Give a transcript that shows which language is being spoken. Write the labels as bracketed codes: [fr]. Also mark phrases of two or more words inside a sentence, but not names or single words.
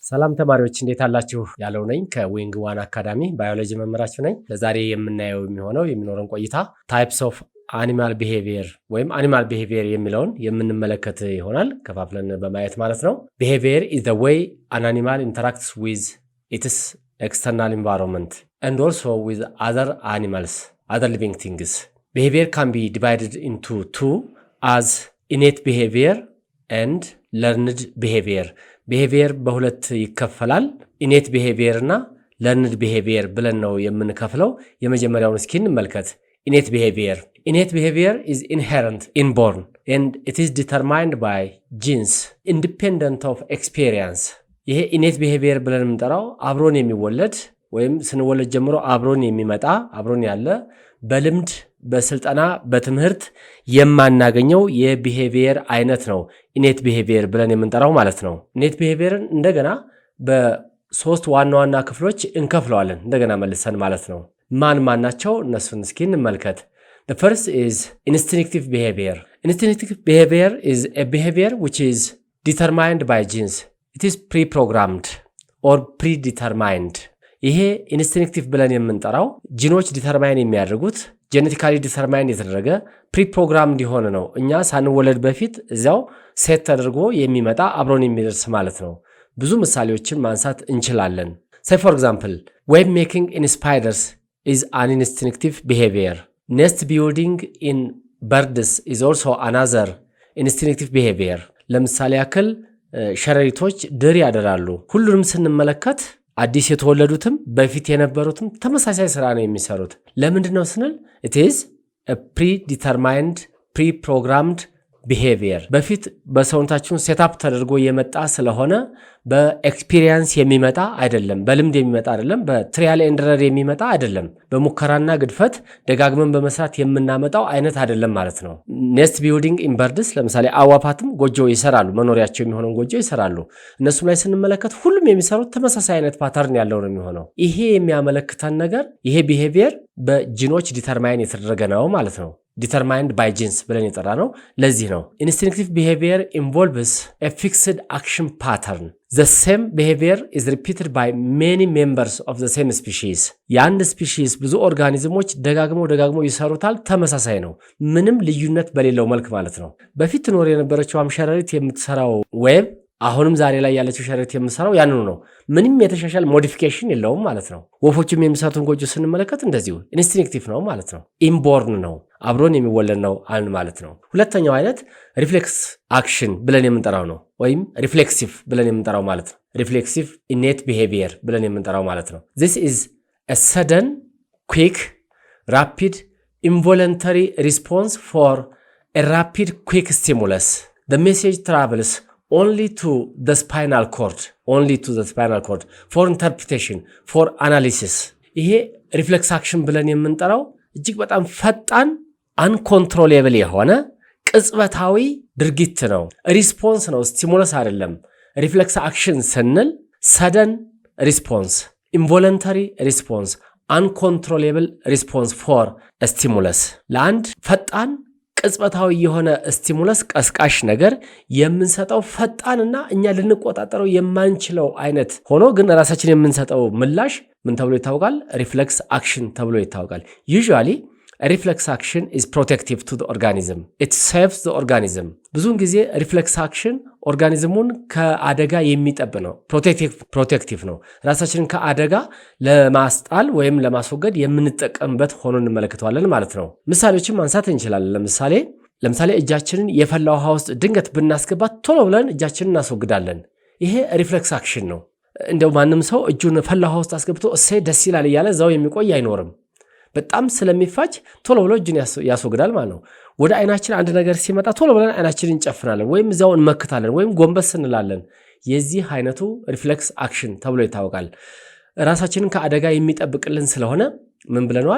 [am] ሰላም ተማሪዎች እንዴት አላችሁ? ያለው ነኝ ከዊንግ ዋን አካዳሚ ባዮሎጂ መምህራችሁ ነኝ። ለዛሬ የምናየው የሚኖረን ቆይታ [en] types of animal behavior [am] ወይም [en] animal behavior [am] የሚለውን የምንመለከት ይሆናል ከፋፍለን በማየት ማለት ነው። [en] behavior is the way an animal interacts with its external environment and also with other animals, other living things. Behavior can be divided into two as innate behavior and learned behavior. [am] ቢሄቪየር በሁለት ይከፈላል። [en] innate behavior [am] እና [en] learned behavior [am] ብለን ነው የምንከፍለው። የመጀመሪያውን እስኪ እንመልከት። [en] innate behavior is inherent, inborn, and it is determined by genes independent of experience. [am] ይሄ [en] innate behavior [am] ብለን የምንጠራው አብሮን የሚወለድ ወይም ስንወለድ ጀምሮ አብሮን የሚመጣ አብሮን ያለ በልምድ በስልጠና በትምህርት የማናገኘው የቢሄቪየር አይነት ነው [en] innate behavior [am] ብለን የምንጠራው ማለት ነው። [en] innate behavior [am] እንደገና በሶስት ዋና ዋና ክፍሎች እንከፍለዋለን እንደገና መልሰን ማለት ነው። ማን ናቸው? እነሱን እስኪ እንመልከት። [en] The first is instinctive behavior. Instinctive behavior is a behavior which is determined by genes. It is pre-programmed or predetermined. [am] ይሄ ኢንስቲንክቲቭ ብለን የምንጠራው ጂኖች ዲተርማይን የሚያደርጉት [en] genetically determine [am] የተደረገ ፕሪፕሮግራም እንዲሆን ነው። እኛ ሳንወለድ በፊት እዚያው ሴት ተደርጎ የሚመጣ አብሮን የሚደርስ ማለት ነው። ብዙ ምሳሌዎችን ማንሳት እንችላለን። [en] say for example, web making in spiders is an instinctive behavior. Nest building in birds is also another instinctive behavior. [am] ለምሳሌ ያክል ሸረሪቶች ድር ያደራሉ። ሁሉንም ስንመለከት አዲስ የተወለዱትም በፊት የነበሩትም ተመሳሳይ ስራ ነው የሚሰሩት። ለምንድነው ስንል [en] it is a predetermined, pre-programmed behavior. [am] በፊት በሰውነታችን ሴትአፕ ተደርጎ የመጣ ስለሆነ በኤክስፒሪየንስ የሚመጣ አይደለም፣ በልምድ የሚመጣ አይደለም፣ [en] trial and error [am] የሚመጣ አይደለም፣ በሙከራና ግድፈት ደጋግመን በመስራት የምናመጣው አይነት አይደለም ማለት ነው። [en] nest building in birds [am] ለምሳሌ አዋፋትም ጎጆ ይሰራሉ፣ መኖሪያቸው የሚሆነውን ጎጆ ይሰራሉ። እነሱም ላይ ስንመለከት ሁሉም የሚሰሩት ተመሳሳይ አይነት ፓተርን ያለው ነው የሚሆነው። ይሄ የሚያመለክተን ነገር ይሄ ቢሄቪየር በጂኖች ዲተርማይን የተደረገ ነው ማለት ነው። [en] determined by genes [am] ብለን የጠራ ነው። ለዚህ ነው [en] instinctive behavior involves a fixed action pattern. The same behavior is repeated by many members of the same species. [am] የአንድ ስፒሺስ ብዙ ኦርጋኒዝሞች ደጋግመው ይሰሩታል። ተመሳሳይ ነው፣ ምንም ልዩነት በሌለው መልክ ማለት ነው። በፊት ትኖር የነበረችው ሸረሪት የምትሰራው ዌብ አሁንም ዛሬ ላይ ያለችው ሸረሪት የምትሰራው ያንኑ ነው። ምንም የተሻሻለ ሞዲፊኬሽን የለውም ማለት ነው። ወፎችም የሚሰሩትን ጎጆ ስንመለከት እንደዚሁ ኢንስቲንክቲቭ ነው ማለት ነው። ኢንቦርን ነው፣ አብሮን የሚወለድ ነው አልን ማለት ነው። ሁለተኛው አይነት [en] reflex action [am] ብለን የምንጠራው ነው፣ ወይም ሪፍሌክሲቭ ብለን የምንጠራው ማለት ነው። [en] reflexive innate behavior [am] ብለን የምንጠራው ማለት ነው። [en] This is a sudden, quick, rapid, involuntary response for a rapid, quick stimulus. The message travels only to the spinal cord for interpretation, for analysis. [am] ይሄ ሪፍሌክስ አክሽን ብለን የምንጠራው እጅግ በጣም ፈጣን አንኮንትሮሌብል የሆነ ቅጽበታዊ ድርጊት ነው። ሪስፖንስ ነው፣ ስቲሙለስ አይደለም። [en] reflex action [am] ስንል [en] sudden response, involuntary response, uncontrollable response for stimulus። [am] ለአንድ ፈጣን ቅጽበታዊ የሆነ ስቲሙለስ ቀስቃሽ ነገር የምንሰጠው ፈጣንና እኛ ልንቆጣጠረው የማንችለው አይነት ሆኖ ግን ራሳችን የምንሰጠው ምላሽ ምን ተብሎ ይታወቃል? [en] reflex action [am] ተብሎ ይታወቃል። [en] usually reflex action is protective to the organism. It saves the organism. [am] ብዙውን ጊዜ [en] reflex action [am] ኦርጋኒዝሙን ከአደጋ የሚጠብቅ ነው፣ ፕሮቴክቲቭ ነው። ራሳችንን ከአደጋ ለማስጣል ወይም ለማስወገድ የምንጠቀምበት ሆኖ እንመለከተዋለን ማለት ነው። ምሳሌዎችን ማንሳት እንችላለን። ለምሳሌ እጃችንን የፈላ ውሃ ውስጥ ድንገት ብናስገባት ቶሎ ብለን እጃችንን እናስወግዳለን። ይሄ [en] reflex action [am] ነው። እንደው ማንም ሰው እጁን ፈላ ውሃ ውስጥ አስገብቶ እሰይ ደስ ይላል እያለ እዛው የሚቆይ አይኖርም። በጣም ስለሚፋጅ ቶሎ ብሎ እጁን ያስወግዳል ማለት ነው። ወደ አይናችን አንድ ነገር ሲመጣ ቶሎ ብለን አይናችንን እንጨፍናለን ወይም እዛው እንመክታለን ወይም ጎንበስ እንላለን። የዚህ አይነቱ [en] reflex action [am] ተብሎ ይታወቃል። ራሳችንን ከአደጋ የሚጠብቅልን ስለሆነ ምን ብለናል?